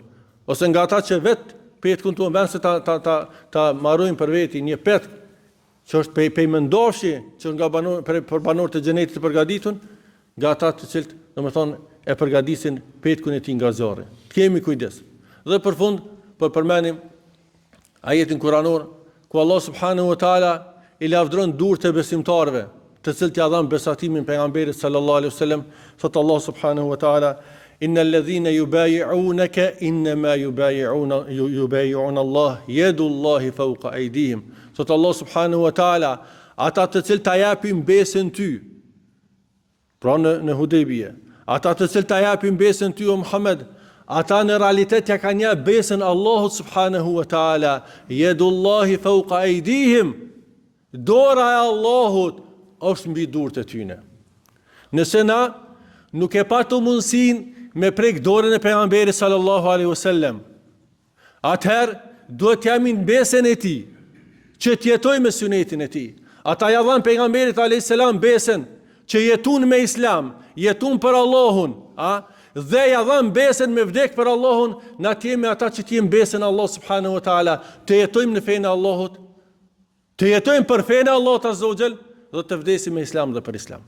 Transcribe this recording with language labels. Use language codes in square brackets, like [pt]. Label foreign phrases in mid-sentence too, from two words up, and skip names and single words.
[sq] Ose nga ata që vetë petkun tuan, vend se ta marrojmë për veti një petk, që është pejmendofshi, që nga për banorët e xhenetit të përgatitun, nga ata të cilët, domethënë, e përgatisin petkun e tij nga zjarri. Të kemi kujdes. Dhe për fund, përmenim ajetin kuranor, ku Allah [ar] سبحانه وتعالى [sq] i lavdron durët e besimtarëve, të cilët ja dhan besatimin pejgamberit [ar] صلى الله عليه وسلم, [sq] thot Allah [ar] سبحانه وتعالى: إن الذين يبايعونك إنما يبايعون الله يد الله فوق أيديهم. [sq] Thot Allah [ar] سبحانه وتعالى, [sq] ata të cilët ta japin besën ty, pra në Hudejbije, ata të cilët ta japin besën ty o Muhammed, ata në realitet ja kanë jap besën Allahut [ar] سبحانه وتعالى, يد الله فوق أيديهم, [sq] dora e Allahut është mbi durët e tyre. Nëse na nuk e patu mundësinë me prek dorën e pejgamberit [ar] صلى الله عليه وسلم, [sq] atëherë duhet jemi në besën e tij, që t'jetoj me sunetin e tij. Ata ja dhanë pejgamberit [ar] عليه السلام [sq] besën që jetun me islam, jetun për Allahun, dhe ja dhanë besën me vdek për Allahun, na t'jemi ata që t'jemi besën Allah [ar] سبحانه وتعالى, [sq] të jetojmë në fenë e Allahut, të jetojmë për fenë e Allahut [ar] عز وجل, [sq] dhe të vdesim me islam dhe për islam.